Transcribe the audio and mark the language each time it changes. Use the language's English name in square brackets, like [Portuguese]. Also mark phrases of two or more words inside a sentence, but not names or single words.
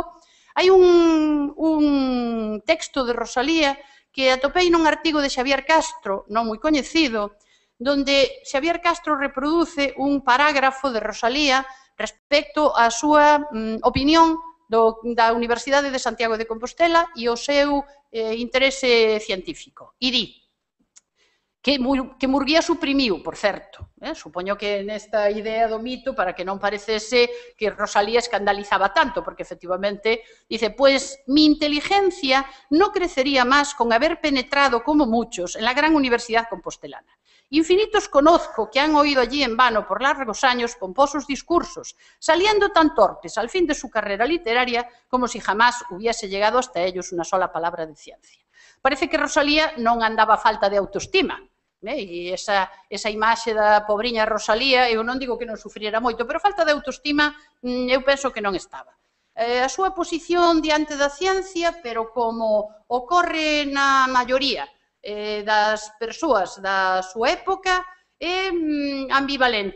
[Galician] Hai un texto de Rosalía que atopei nun artigo de Xavier Castro, non moi coñecido, donde Xavier Castro reproduce un parágrafo de Rosalía respecto á súa opinión da Universidade de Santiago de Compostela e o seu interese científico. E di que Murguía suprimiu, por certo. Supoño que nesta idea do mito, para que non parecese que Rosalía escandalizaba tanto, porque efectivamente dice, [Spanish] pues mi inteligencia no crecería más con haber penetrado como muchos en la gran Universidad Compostelana. Infinitos conozco que han oído allí en vano por largos años pomposos discursos, saliendo tan torpes al fin de su carrera literaria como si jamás hubiese llegado hasta ellos una sola palabra de ciencia. [Galician] Parece que Rosalía non andaba a falta de autoestima, e esa imaxe da pobriña Rosalía, eu non digo que non sufriera moito, pero falta de autoestima eu penso que non estaba. A súa posición diante da ciencia, pero como ocorre na maioría das persoas da súa época, é ambivalente.